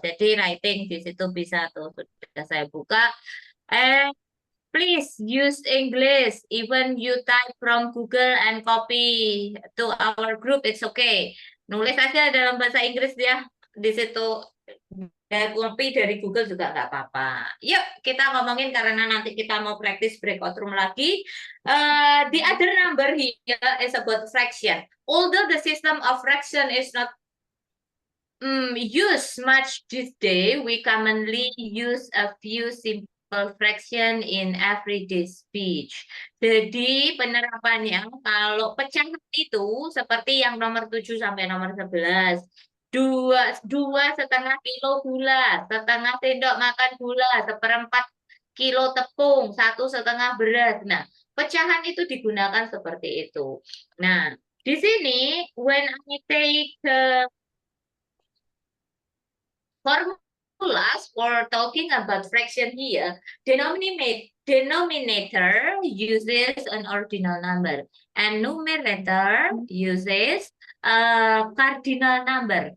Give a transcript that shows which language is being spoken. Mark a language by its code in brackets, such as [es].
[id] Jadi writing di situ bisa tuh, sudah saya buka. [en] And please use English. Even you type from Google and copy to our group, it's okay. [id] Nulis aja dalam bahasa Inggris ya. Di situ dan copy dari Google juga nggak apa-apa. Yuk, kita ngomongin karena nanti kita mau praktis breakout room lagi. [en] The other number here is about fraction. Although the system of fraction is not used much this day, we commonly use a few simple fraction in everyday speech. [id] Jadi penerapannya kalau pecahan itu seperti yang nomor 7 sampai nomor 11. 2,5 kilo gula, setengah sendok makan gula, 1/4 kilo tepung, 1,5 beras. Nah, pecahan itu digunakan seperti itu. Nah, di sini [en] when I take formulas for talking about fraction here, denominator uses an ordinal number and numerator uses cardinal number.